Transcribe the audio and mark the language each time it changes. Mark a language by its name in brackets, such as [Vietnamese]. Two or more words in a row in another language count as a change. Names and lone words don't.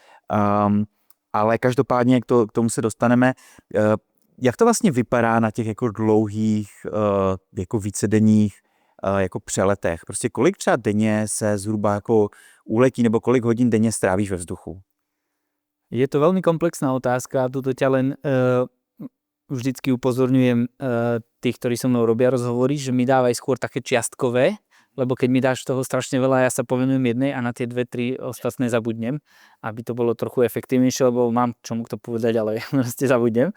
[Czech] Ale každopádně k tomu se dostaneme. Jak to vlastně vypadá na těch jako dlouhých, jako vícedenních jako přeletech? Prostě kolik třeba denně se zhruba jako uletí nebo kolik hodin denně strávíš ve vzduchu? [Slovak] Je to veľmi komplexná otázka a tuto ťa len vždycky upozorňujem tých, ktorí so mnou robia rozhovory, že mi dávaj skôr také čiastkové, lebo keď mi dáš toho strašne veľa, ja sa povenujem jednej a na tie 2-3 ostatné zabudnem, aby to bolo trochu efektívnejšie, lebo mám čomu to povedať, ale proste zabudnem.